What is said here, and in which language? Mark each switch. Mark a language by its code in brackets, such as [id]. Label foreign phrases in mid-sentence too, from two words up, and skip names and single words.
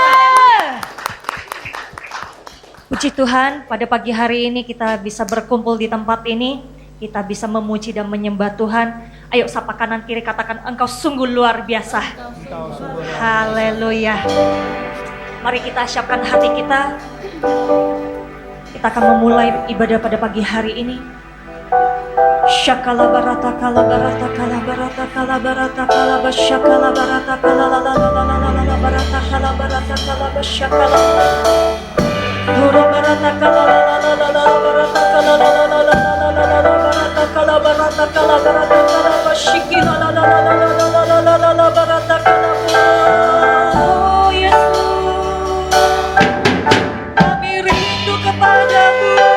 [id] Puji Tuhan, pada pagi hari ini kita bisa berkumpul di tempat ini. Kita bisa memuji dan menyembah Tuhan. Ayo sapa kanan kiri, katakan engkau sungguh luar biasa. Haleluya. Mari kita siapkan hati kita. Kita akan memulai ibadah pada pagi hari ini. Shakala barata kala barata kala barata kala barata kala basyakala barata kala la la la la la la la barata kala basyakala. Duro barata kala la la la la la barata kala la la la la la la barata kala barata kala basyiki la la la la la la la la la barata kala. Oh Yesus, kami rindu kepadamu.